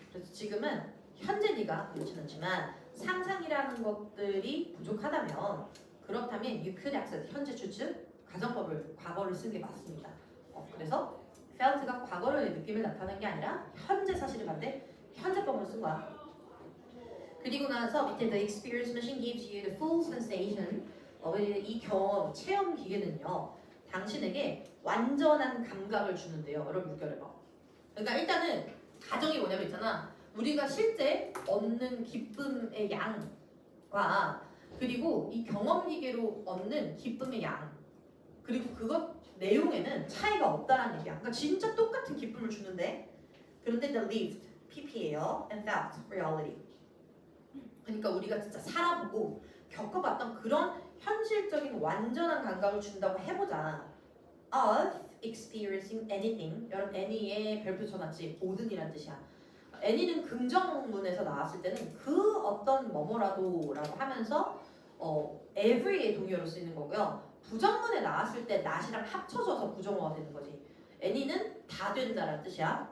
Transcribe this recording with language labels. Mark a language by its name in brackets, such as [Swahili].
[Korean] 그래서 지금은 현재 네가 그렇지는 않지만 상상이라는 것들이 부족하다면 그렇다면 [English] you could access [Korean] 현재 추측 가정법을 과거를 쓰는 게 맞습니다. 그래서 felt가 과거의 느낌을 나타내는 게 아니라 현재 사실을 봤는데 현재법을 쓴 거야. 그리고 나서 밑에 [English] the experience machine gives you the full sensation. [Korean] 이 경험, 체험 기계는요. 당신에게 완전한 감각을 주는데요. 여러분 물결해봐. 그러니까 일단은 가정이 뭐냐면 있잖아. 우리가 실제 얻는 기쁨의 양과 그리고 이 경험 기계로 얻는 기쁨의 양 그리고 그것 내용에는 차이가 없다는 얘기야. 그러니까 진짜 똑같은 기쁨을 주는데 그런데 [English] the lived, [Korean] PP예요. [English] and felt, reality. [Korean] 그러니까 우리가 진짜 살아보고 겪어봤던 그런 현실적인 완전한 감각을 준다고 해보자. [English] of experiencing anything. [Korean] 여러분 any의 별표 쳐놨지? 모든이란 뜻이야. any는 긍정문에서 나왔을 때는 그 어떤 뭐뭐라도라고 하면서 every의 동의어로 쓰이는 거고요. 부정문에 나왔을 때 not이랑 합쳐져서 부정어가 되는 거지. any는 다 된다라는 뜻이야.